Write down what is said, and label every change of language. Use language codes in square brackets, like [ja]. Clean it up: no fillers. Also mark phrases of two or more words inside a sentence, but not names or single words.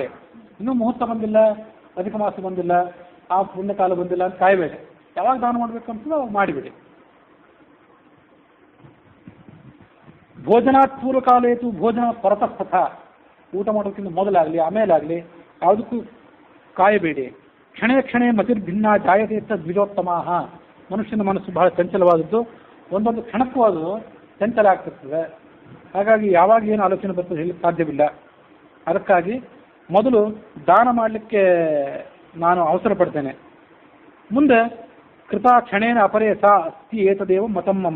[kn] ಇನ್ನೂ ಮುಹೂರ್ತ ಬಂದಿಲ್ಲ, ಅಧಿಕ ಮಾಸ ಬಂದಿಲ್ಲ, ಆ ಪುಣ್ಯಕಾಲ ಬಂದಿಲ್ಲ ಅಂತ ಕಾಯಬೇಡಿ. ಯಾವಾಗ ದಾನ ಮಾಡಬೇಕು ಅನ್ಸಿದ್ರೆ ಅವಾಗ ಮಾಡಿಬಿಡಿ. [sa] भोजनात् पूर्वकालेतु भोजनात् परतस्थथ. [kn] ಊಟ ಮಾಡೋದಕ್ಕಿಂತ ಮೊದಲಾಗಲಿ ಆಮೇಲಾಗಲಿ ಯಾವುದಕ್ಕೂ ಕಾಯಬೇಡಿ. [sa] क्षणे क्षणे मतिर्भिन्न जायते द्विजोत्तमाह. [kn] ಮನುಷ್ಯನ ಮನಸ್ಸು ಬಹಳ ಚಂಚಲವಾದದ್ದು, ಒಂದೊಂದು ಕ್ಷಣಕ್ಕೂ ಅದು ಚಂಚಲ ಆಗ್ತಿರ್ತದೆ. ಹಾಗಾಗಿ ಯಾವಾಗ ಏನು ಆಲೋಚನೆ ಬರ್ತದೆ ಹೇಳಲಿಕ್ಕೆ ಸಾಧ್ಯವಿಲ್ಲ. ಅದಕ್ಕಾಗಿ ಮೊದಲು ದಾನ ಮಾಡಲಿಕ್ಕೆ ನಾನು ಅವಸರ ಪಡ್ತೇನೆ. ಮುಂದೆ [sa] कृता क्षणेन अपरे सा अस्ति एतदेव मतम्मम.